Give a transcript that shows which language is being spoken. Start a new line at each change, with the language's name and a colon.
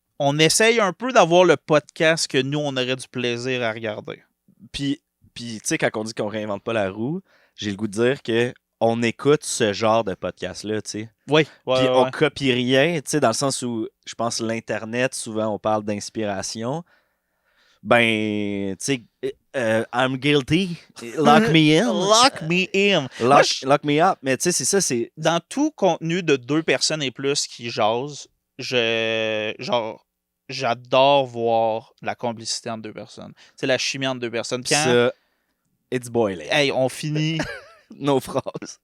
French: On essaye un peu d'avoir le podcast que nous, on aurait du plaisir à regarder. Puis tu sais, quand on dit qu'on réinvente pas la roue, j'ai le goût de dire que on écoute ce genre de podcast-là, tu sais. Oui. Puis on copie rien, tu sais, dans le sens où, je pense, l'Internet, souvent, on parle d'inspiration. Tu sais,
English: I'm guilty, lock me in. Lock me in. Lock me up.
French: Mais tu sais, c'est ça, c'est... Dans tout contenu de 2 personnes et plus qui jasent, j'adore voir la complicité entre 2 personnes. C'est la chimie entre 2 personnes. Puis ça,
English: it's boiling.
French: Hey, on finit... Nos phrases.